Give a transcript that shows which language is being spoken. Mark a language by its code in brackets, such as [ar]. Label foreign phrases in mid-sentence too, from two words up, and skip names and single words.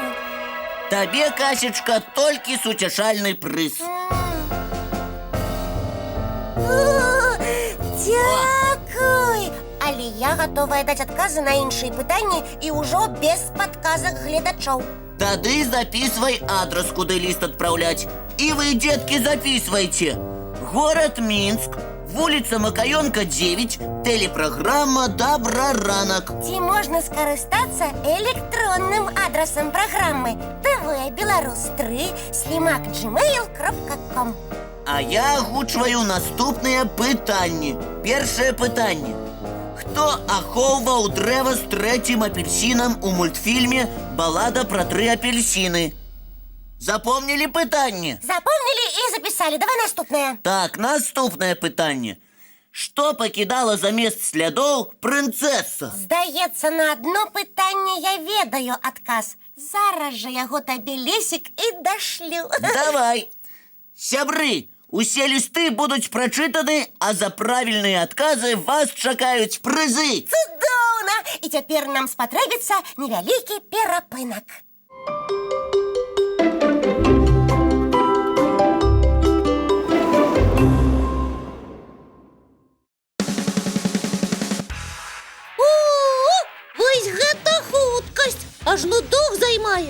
[be] Табе, Касечка, толькі суцяшальны прыз. Дзякуй! Але я гатовая даць адказы на іншыя пытанні і ўжо без падказак гледачоў. [ru] Тады записывай адрес, куды лист отправлять. И вы, детки, записывайте. Город Минск, вулица Макаёнка, 9, телепрограмма «Добраранак». [be] Ці можна скарыстацца электронным адрасам праграмы tvbelarus3@gmail.com. А я агучваю наступныя пытанні. Першае пытанне. Хто ахоўваў дрэва з трэцім апельсінам у мультфільме «Балада пра 3 апельсіны»? [uk] Запомнили питання? Запомнили і записали. Давай наступне. Так, наступне питання. Що покидала замість слідов принцеса? Здається, на одно питання [be] я ведаю адказ. Зараз же яго табе Лесік і дашлю. [uk] Давай. Сябры, усе листы будуть прочитані, а за правильні відкази вас чекають призи. [be] Цудоўна! І цяпер нам спатрэбіцца невялікі перапынак. Вось гэта хуткасць, ажно дух займае.